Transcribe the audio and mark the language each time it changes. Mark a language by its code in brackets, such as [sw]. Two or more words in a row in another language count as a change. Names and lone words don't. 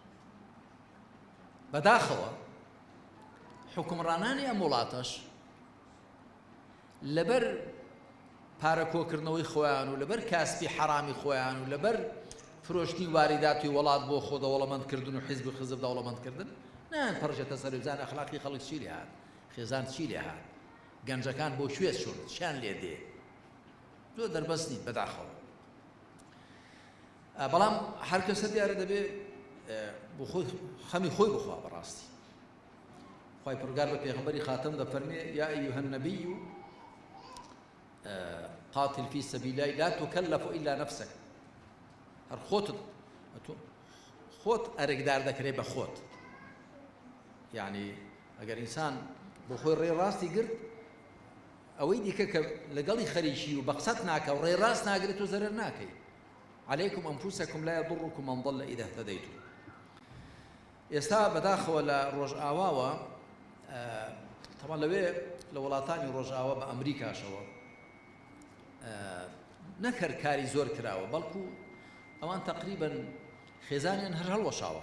[ckb] بەداخەوە حکومڕانانی ئەم وڵاتەش لەبەر پارەکۆکردنەوەی خۆیان و لەبەر کاسبی حرامی خۆیان و لەبەر فرۆشتی واریداتی وڵات بۆ خۆ دەوڵەمەندکردن و حیزب و خزب دەوڵەمەندکردن نان پڕژێتە سەر بزان ئەخلاقی خەڵک چی لێ هات، خێزان چی لێ هات، گەنجەکان بۆ کوێ چۆن چیان لێ دێ، زۆر دەربەست نین بەداخەوە. بەڵام هەر کەسە دیارە دەبێ بۆ خۆی خەمی خۆی بخوا بەڕاستی. خوای پروردگار بە پێغەمبەری خاتم دەفەرمێ [ar] یا ئەیها النەبی قاتل في سبيل الله لا تكلف إلا نفسك. [ckb] هەر خۆت ئەرێکدار دەکرێ بە خۆت، یعنی ئەگەر ئینسان بۆ خۆی ڕێڕاستی گرت ئەوەی دیکە کە لەگەڵی خەریکی و بەقسەت ناکە و ڕێڕاست ناگرێت و زەرەر ناکەی. [ar] عليكم أنفسكم لا يضركم من ضل إذا اهتديتم. [ckb] ئێستا بەداخەوە لە ڕۆژئاواوە تەمان لەوێ لە وڵاتانی ڕۆژئاوا بە ئەمریکاشەوە نەکرد کاری زۆر کراوە، بەڵکو ئەوان تقریباً خێزانیان هەر هەڵوەشاوە.